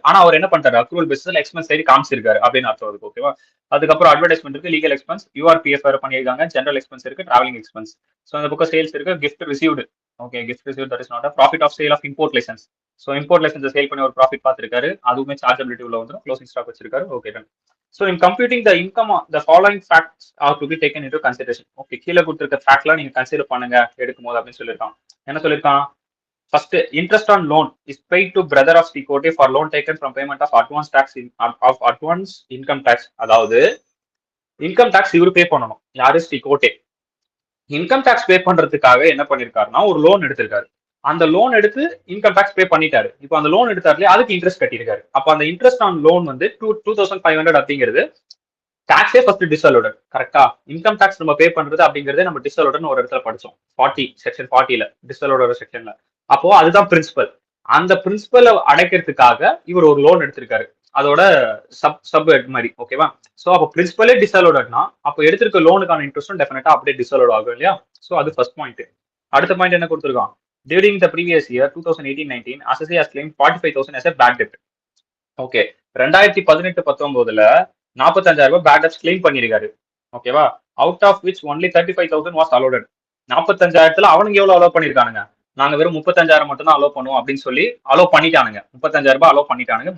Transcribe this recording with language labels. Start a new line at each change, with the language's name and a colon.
Tamil: ஆனா அவர் என்ன பண்றாரு, அக்ரூவல் பேசிஸ்ல எக்ஸ்பென்ஸ் சைடு காமிச்சிருக்காரு அப்படின்னு அர்த்தம் இருக்கு, ஓகேவா? அதுக்கப்புறம் அட்வர்டைஸ்மெண்ட் இருக்கு, லீகல் எக்ஸ்பென்ஸ், யூஆர்பிஎஃப் வேற பண்ணியிருக்காங்க, ஜெனரல் எக்ஸ்பென்ஸ் இருக்கு, டிராவலிங் எக்ஸ்பென்ஸ். ஸோ அந்த பக்கம் சேல்ஸ் இருக்கு, gift received, okay,
English: Gift receive that is not profit of sale of import licence.
Tamil: So import licence sale பண்ணி ஒரு ப்ராஃபிட் பார்த்திருக்காரு, அதுவுமே சார்ஜபிலிட்டி உள்ள வந்துடும், க்ளோசிங் ஸ்டாக் வச்சிருக்காரு, okay done.
English: So in computing the income, the following facts are to be taken into consideration.
Tamil: Okay, கீழே கொடுத்திருக்க ஃபேக்ட்லாம் நீங்க consider பண்ணுங்க எடுக்கும் போது அப்படின்னு சொல்லியிருக்கான். என்ன சொல்லியிருக்கான்?
English: First, interest on loan is paid to brother of Sri Kote for loan taken from payment of advance tax of advance income tax.
Tamil: அதாவது இன்கம் டாக்ஸ் இவரு பே பண்ணணும். யாரு? ஸ்ரீ கோட்டே. இன்கம் டாக்ஸ் பே பண்றதுக்காக என்ன பண்ணிருக்காருன்னா ஒரு லோன் எடுத்திருக்காரு. அந்த லோன் எடுத்து இன்கம் டாக்ஸ் பே பண்ணிட்டாரு. இப்போ அந்த லோன் எடுத்தாருல அதுக்கு இன்ட்ரெஸ்ட் கட்டியிருக்காரு. அப்ப அந்த இன்ட்ரெஸ்ட் ஆன் லோன் வந்து 2500 அப்படிங்கிறது டாக்ஸே ஃபர்ஸ்ட் டிஸ்அலோடட், கரெக்டா? இன்கம் டாக்ஸ் நம்ம பே பண்றது அப்படிங்கறதே நம்ம டிஸ்அலோடட்னு ஒரு இடத்துல படிச்சோம், 40 செக்ஷன் 40ல டிஸ்அலோடட் செக்ஷன்ல. அப்போ அதுதான் பிரின்சிபல். அந்த பிரின்சிபலை அடைக்கிறதுக்காக இவர் ஒரு லோன் எடுத்திருக்காரு, அதோட சப் மாதிரி, ஓகேவா? சோ அப்போ பிரின்சிபலே டிஸ்அலோடட்னா அப்போ எடுத்திருக்க லோனுக்கான இன்ட்ரெஸ்டும் டெஃபினட்டா அப்படியே டிஸ்அலோட் ஆகும் இல்லையா? சோ அது ஃபர்ஸ்ட் பாயிண்ட். அடுத்த பாயிண்ட் என்ன கொடுத்துருக்கான்?
English: During the previous year 2018-19, SSA has claimed 45,000 as a bad debt.
Tamil: Okay, 2018-19ல 45,000 ரூபாய் பேட் டெப்ஸ் கிளைம் பண்ணிருக்காரு, ஓகேவா?
English: Out of which only 35,000 was allotted.
Tamil: 45,000த்துல அவனுக்கு எவ்வளவு அலோவ் பண்ணிருக்கானுங்க? நாங்க வெறும் 35,000 மட்டும் தான் அலோவ் பண்ணுவோம் அப்படின்னு சொல்லி அலோவ் பண்ணிட்டானுங்க. 35,000 ரூபாய் அலோவ் பண்ணிட்டானுங்க.